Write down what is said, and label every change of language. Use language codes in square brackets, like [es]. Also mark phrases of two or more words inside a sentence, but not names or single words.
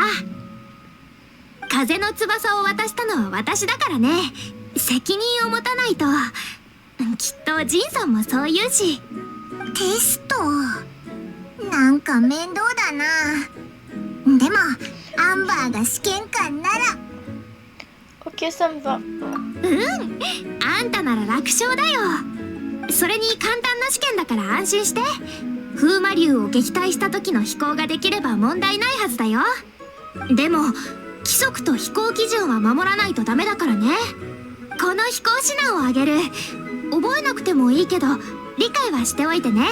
[ja] 風の翼を渡したのは私だからね。責任を持たないと。きっとジンさんもそう言うし。テストなんか面倒だな。でもアンバーが試験官なら。 [fr] Ok, ça me va. [ja] あんたなら楽勝だよ。それに簡単な試験だから安心して。風魔竜を撃退した時の飛行ができれば問題ないはずだよ。でも規則と飛行基準は守らないとダメだからね。この飛行指南をあげる。覚えなくてもいいけど理解はしておいてね。